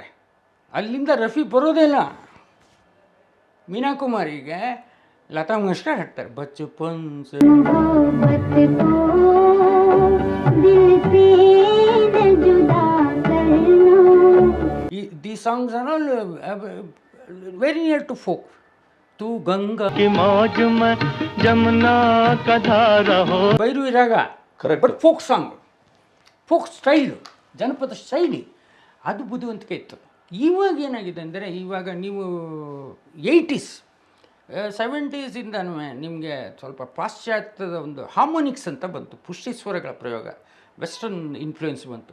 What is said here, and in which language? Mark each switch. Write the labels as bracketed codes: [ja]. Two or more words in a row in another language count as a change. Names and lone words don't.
[kn] ಅಲ್ಲಿಂದ ರಫಿ ಬರೋದೇ ಇಲ್ಲ. ಮೀನಾ ಕುಮಾರಿಗೆ ಲತಾ ಮಂಗೇಶ್ಕರ್ ಹಾಡ್ತಾರೆ. [hi] बचपन से [en] the songs are all very near to folk. [hi] तू गंगा की मौज में जमुना का धारा हो. [kn] ಭೈರವಿ ರಾಗ, [en] but folk song, folk style, [kn] ಜನಪದ ಶೈಲಿ, ಅದು ಬುದ್ಧಿವಂತಿಕೆ ಇತ್ತು. ಇವಾಗ ಏನಾಗಿದೆ ಅಂದರೆ, ಇವಾಗ ನೀವು 80s 70s ನಿಮಗೆ ಸ್ವಲ್ಪ ಪಾಶ್ಚಾತ್ಯದ ಒಂದು ಹಾರ್ಮೋನಿಕ್ಸ್ ಅಂತ ಬಂತು, ಪುಷ್ಟಿಸ್ವರಗಳ ಪ್ರಯೋಗ, [en] western influence [kn] ಬಂತು.